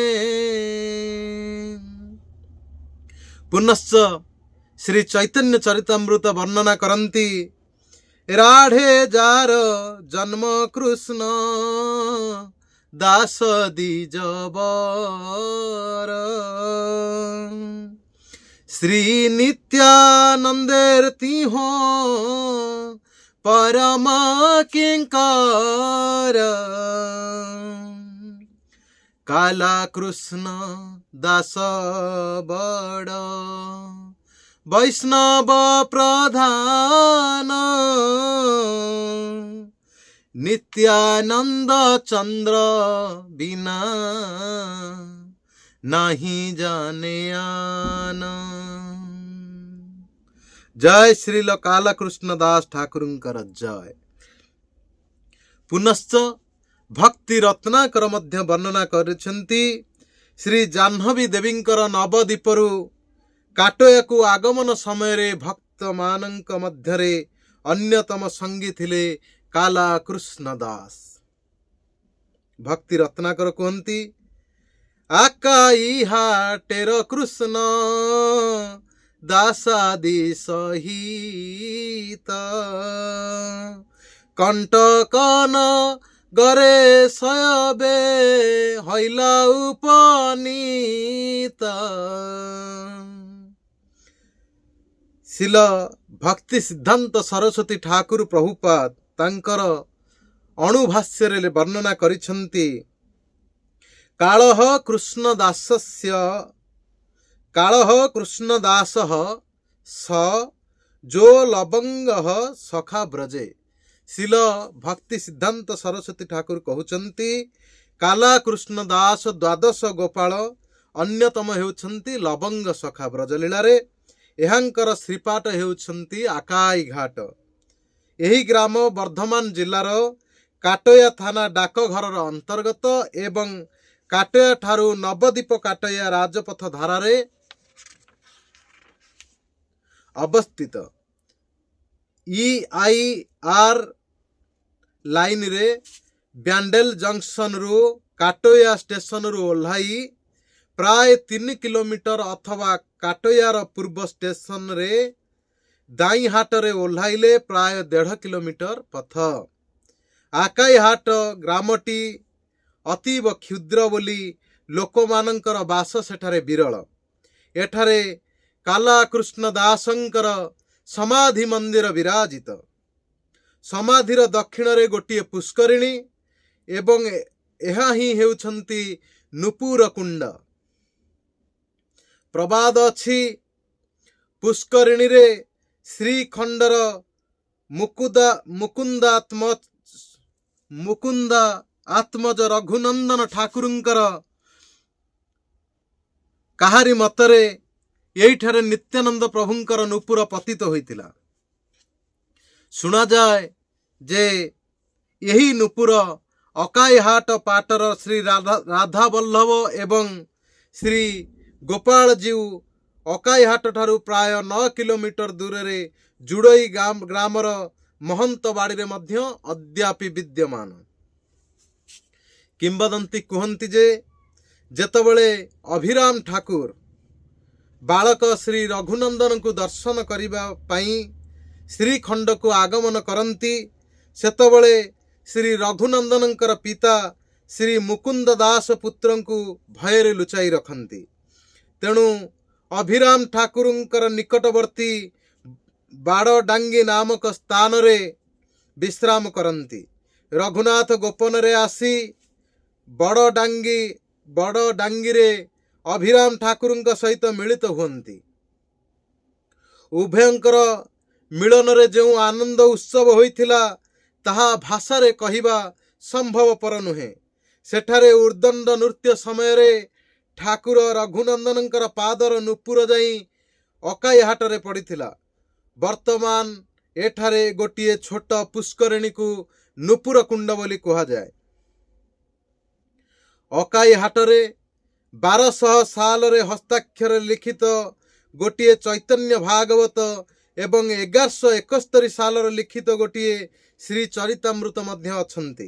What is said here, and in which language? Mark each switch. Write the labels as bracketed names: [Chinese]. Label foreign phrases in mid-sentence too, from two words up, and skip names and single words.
[Odia] ପୁନଶ୍ଚ ଶ୍ରୀ ଚୈତନ୍ୟ ଚରିତାମୃତ ବର୍ଣ୍ଣନା କରନ୍ତି [Bangla] রাধে জার জন্ম কৃষ্ণ দাস দ্বিজবর শ্রী নিত্যানন্দের তিহো পরম কিংকর কালা কৃষ্ণ দাস বড় বৈষ্ণব প্রধান নিত্যানন্দ চন্দ্র বিনা নাহি জানে আন। [Odia] ଜୟ ଶ୍ରୀଲ କାଳା କୃଷ୍ଣ ଦାସ ଠାକୁରଙ୍କର ଜୟ। ପୁନଶ୍ଚ ଭକ୍ତି ରତ୍ନାକର ମଧ୍ୟ ବର୍ଣ୍ଣନା କରିଛନ୍ତି ଶ୍ରୀ ଜାହ୍ନବୀ ଦେବୀଙ୍କର ନବଦ୍ୱୀପରୁ କାଟୋୟା କୁ ଆଗମନ ସମୟ ରେ ଭକ୍ତ ମାନଙ୍କ ମଧ୍ୟରେ ଅନ୍ୟତମ ସଙ୍ଗୀ ଥିଲେ କାଳା କୃଷ୍ଣ ଦାସ। ଭକ୍ତି ରତ୍ନାକର କହନ୍ତି [Bangla] আকাই হাটের কৃষ্ণ দাসাদি সহিত কণ্টক নগরে সবে হইলা উপনীত। [Odia] ଶ୍ରୀଲ ଭକ୍ତି ସିଦ୍ଧାନ୍ତ ସରସ୍ୱତୀ ଠାକୁର ପ୍ରଭୁପାଦ ତାଙ୍କର ଅନୁଭାଷ୍ୟ ରେ ବର୍ଣ୍ଣନା କରିଛନ୍ତି [Sanskrit] कालह कृष्ण दासः स जो लवंगः सखा ब्रजे। [Odia] ଶ୍ରୀଲ ଭକ୍ତି ସିଦ୍ଧାନ୍ତ ସରସ୍ୱତୀ ଠାକୁର କହୁଛନ୍ତି କାଳା କୃଷ୍ଣ ଦାସ ଦ୍ୱାଦଶ ଗୋପାଳ ଅନ୍ୟତମ ହେଉଛନ୍ତି ଲବଙ୍ଗ ସଖା ବ୍ରଜଲୀଳା ରେ। ଏହାଙ୍କର ଶ୍ରୀପାଟ ହେଉଛନ୍ତି ଆକାଇ ଘାଟ। ଏହି ଗ୍ରାମ ବର୍ଦ୍ଧମାନ ଜିଲ୍ଲାର କାଟୋୟା ଥାନା ଡାକଘର ଅନ୍ତର୍ଗତ ଏବଂ କାଟୋୟା ଠାରୁ ନବଦ୍ୱୀପ କାଟୋୟା ରାଜପଥ ଧାରରେ ଅବସ୍ଥିତ। EIR ଲାଇନ ରେ ବ୍ୟାଣ୍ଡେଲ ଜଙ୍କସନ ରୁ କାଟୋୟା ଷ୍ଟେସନ ରୁ ଓହ୍ଲାଇ ପ୍ରାୟ 3 କିଲୋମିଟର ଅଥବା କାଟୋୟାର ପୂର୍ବ ଷ୍ଟେସନ ରେ ଦାଇ ହାଟ ରେ ଓହ୍ଲାଇଲେ ପ୍ରାୟ 1.5 କିଲୋମିଟର ପଥ। ଆକାଇ ହାଟ ଗ୍ରାମଟି ଅତୀବ କ୍ଷୁଦ୍ର ବୋଲି ଲୋକମାନଙ୍କର ବାସ ସେଠାରେ ବିରଳ। ଏଠାରେ କାଳା କୃଷ୍ଣ ଦାସଙ୍କର ସମାଧି ମନ୍ଦିର ବିରାଜିତ। ସମାଧିର ଦକ୍ଷିଣ ରେ ଗୋଟିଏ ପୁଷ୍କରିଣୀ ଏବଂ ଏହା ହିଁ ହେଉଛନ୍ତି ନୂପୁର କୁଣ୍ଡ। ପ୍ରବାଦ ଅଛି ପୁଷ୍କରିଣୀ ରେ ଶ୍ରୀଖଣ୍ଡର ମୁକୁନ୍ଦ ଆତ୍ମଜ ରଘୁନନ୍ଦନ ଠାକୁରଙ୍କର କାହାରି ମତରେ ଏଠାରେ ନିତ୍ୟାନନ୍ଦ ପ୍ରଭୁଙ୍କର ନୂପୁର ପତିତ ହୋଇଥିଲା। ଶୁଣା ଯାଏ ଯେ ଏହି ନୂପୁର ଆକାଇ ହାଟ ପାଟର ଶ୍ରୀ ରାଧା ବଲ୍ଲଭ ଏବଂ ଶ୍ରୀ ଗୋପାଳ ଜୀଉ ଆକାଇ ହାଟ ଠାରୁ ପ୍ରାୟ 9 କିଲୋମିଟର ଦୂର ରେ ଜୁଡ଼ଇ ଗ୍ରାମର ମହନ୍ତ ବାଡ଼ି ରେ ମଧ୍ୟ ଅଦ୍ୟାପି ବିଦ୍ୟମାନ। କିମ୍ବଦନ୍ତୀ କହନ୍ତି ଯେ ଯେତେବେଳେ ଅଭିରାମ ଠାକୁର ବାଳକ ଶ୍ରୀ ରଘୁନନ୍ଦନ କୁ ଦର୍ଶନ କରିବା ପାଇଁ ଶ୍ରୀଖଣ୍ଡ କୁ ଆଗମନ କରନ୍ତି ସେତେବେଳେ ଶ୍ରୀ ରଘୁନନ୍ଦନଙ୍କର ପିତା ଶ୍ରୀ ମୁକୁନ୍ଦ ଦାସ ପୁତ୍ର କୁ ଭୟରେ ଲୁଚାଇ ରଖନ୍ତି। ତେଣୁ ଅଭିରାମ ଠାକୁରଙ୍କର ନିକଟବର୍ତ୍ତୀ ବଡ଼ଡାଙ୍ଗୀ ନାମକ ସ୍ଥାନ ରେ ବିଶ୍ରାମ କରନ୍ତି। ରଘୁନାଥ ଗୋପନ ରେ ଆସି ବଡ଼ଡାଙ୍ଗୀ ରେ ଅଭିରାମ ଠାକୁରଙ୍କ ସହିତ ମିଳିତ ହୁଅନ୍ତି। ଉଭୟଙ୍କର ମିଳନ ରେ ଯେଉଁ ଆନନ୍ଦ ଉତ୍ସବ ହୋଇଥିଲା ତାହା ଭାଷା ରେ କହିବା ସମ୍ଭବପର ନୁହେଁ। ସେଠାରେ ଉଦ୍ଦଣ୍ଡ ନୃତ୍ୟ ସମୟ ରେ ଠାକୁର ରଘୁନନ୍ଦନଙ୍କର ପାଦର ନୂପୁର ଯାଇ ଆକାଇ ହାଟ ରେ ପଡ଼ିଥିଲା। ବର୍ତ୍ତମାନ ଏଠାରେ ଗୋଟିଏ ଛୋଟ ପୁଷ୍କରିଣୀ କୁ ନୂପୁର କୁଣ୍ଡ ବୋଲି କୁହା ଯାଏ। ଆକାଇ ହାଟ ରେ 1200 ସାଲ ରେ ହସ୍ତାକ୍ଷର ଲିଖିତ ଗୋଟିଏ ଚୈତନ୍ୟ ଭାଗବତ ଏବଂ 1171 ସାଲ ଲିଖିତ ଗୋଟିଏ ଶ୍ରୀ ଚରିତାମୃତ ମଧ୍ୟ ଅଛନ୍ତି।